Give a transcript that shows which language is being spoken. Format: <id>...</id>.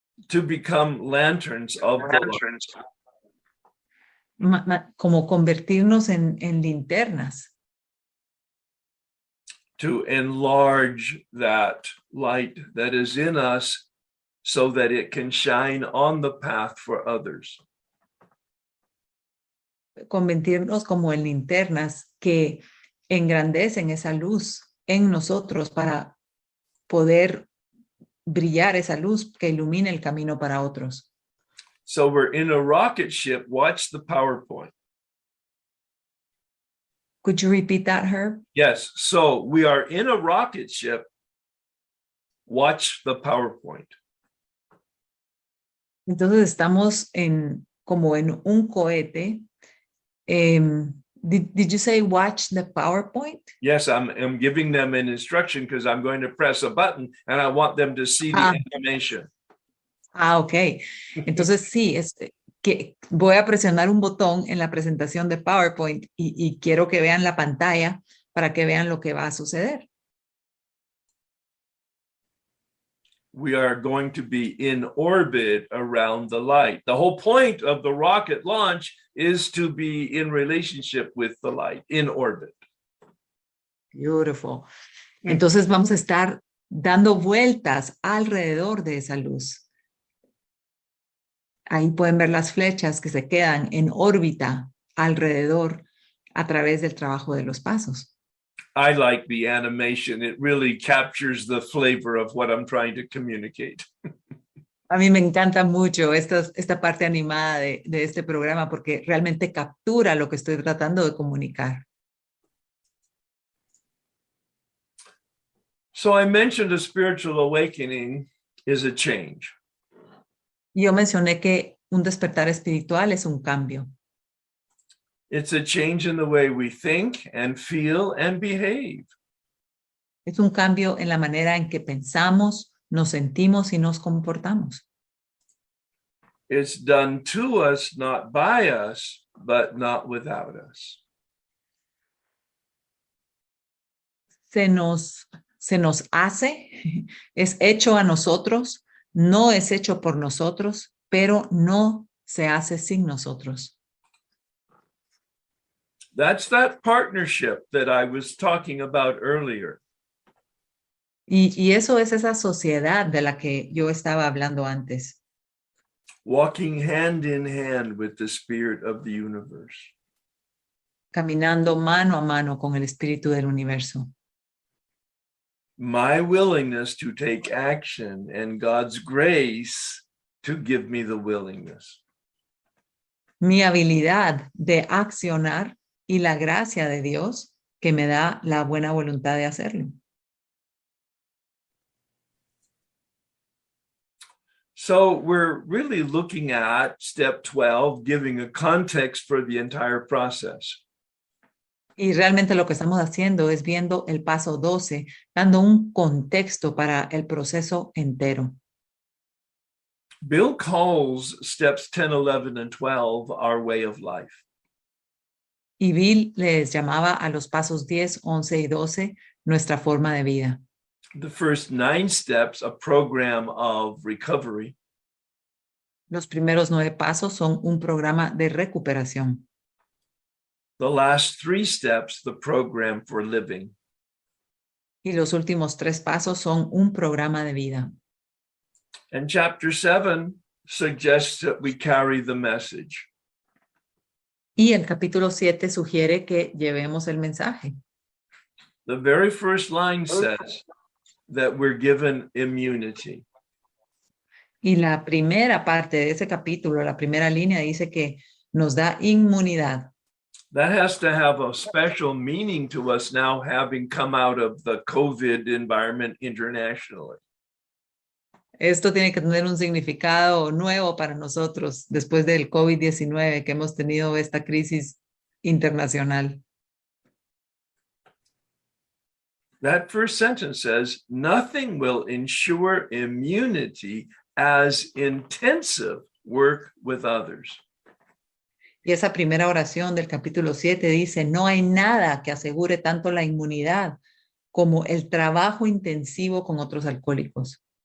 <en>To become lanterns of the light.</en> <es>Como convertirnos en linternas.</es> <en>To enlarge that light that is in us so that it can shine on the path for others.</en> <es>Convertirnos como en linternas que engrandecen esa luz en nosotros para poder brillar esa luz que ilumine el camino para otros.</es> <en>So we're in a rocket ship. Watch the PowerPoint. Could you repeat that, Herb? Yes. So we are in a rocket ship. Watch the PowerPoint.</en> <es>Entonces estamos como en un cohete.</es> <en>Did you say watch the PowerPoint? Yes, I'm giving them an instruction because I'm going to press a button and I want them to see the animation. Ok.</en> <es>Entonces sí, que voy a presionar un botón en la presentación de PowerPoint y quiero que vean la pantalla para que vean lo que va a suceder.</es> <en>We are going to be in orbit around the light. The whole point of the rocket launch is to be in relationship with the light, in orbit. Beautiful.</en> <es>Entonces vamos a estar dando vueltas alrededor de esa luz. Ahí pueden ver las flechas que se quedan en órbita alrededor a través del trabajo de los pasos.</es> <en>I like the animation. It really captures the flavor of what I'm trying to communicate.</en> <es>A mí me encanta mucho esta parte animada de este programa porque realmente captura lo que estoy tratando de comunicar.</es> <en>So I mentioned a spiritual awakening is a change.</en> <es>Yo mencioné que un despertar espiritual es un cambio.</es> <en>It's a change in the way we think and feel and behave.</en> <es>Es un cambio en la manera en que pensamos, nos sentimos y nos comportamos.</es> <en>It's done to us, not by us, but not without us.</en> <es>Se nos hace, es hecho a nosotros, no es hecho por nosotros, pero no se hace sin nosotros.</es> <en>That's that partnership that I was talking about earlier.</en> <es>Y eso es esa sociedad de la que yo estaba hablando antes.</es> <en>Walking hand in hand with the spirit of the universe.</en> <es>Caminando mano a mano con el espíritu del universo.</es> <en>My willingness to take action and God's grace to give me the willingness.</en> <es>Mi habilidad de accionar y la gracia de Dios que me da la buena voluntad de hacerlo.</es> <en>So we're really looking at step 12, giving a context for the entire process.</en> <es>Y realmente lo que estamos haciendo es viendo el paso 12, dando un contexto para el proceso entero.</es> <en>Bill calls steps 10, 11, and 12 our way of life.</en> <es>Y Bill les llamaba a los pasos 10, 11 y 12 nuestra forma de vida.</es> <en>The first 9 steps, a program of recovery.</en> <es>Los primeros 9 pasos son un programa de recuperación.</es> <en>The last 3 steps, the program for living.</en> <es>Y los últimos 3 pasos son un programa de vida.</es> <en>And chapter 7 suggests that we carry the message.</en> <es>Y el capítulo 7 sugiere que llevemos el mensaje.</es> <en>The very first line says that we're given immunity.</en> <es>Y la primera parte de ese capítulo, la primera línea, dice que nos da inmunidad.</es> <en>That has to have a special meaning to us now, having come out of the COVID environment internationally.</en> <es>Esto tiene que tener un significado nuevo para nosotros después del COVID-19 que hemos tenido esta crisis internacional.</es> <en>That first sentence says, nothing will ensure immunity as intensive work with others.</en> <es>Y esa primera oración del capítulo 7 dice, no hay nada que asegure tanto la inmunidad como el trabajo intensivo con otros alcohólicos.</es>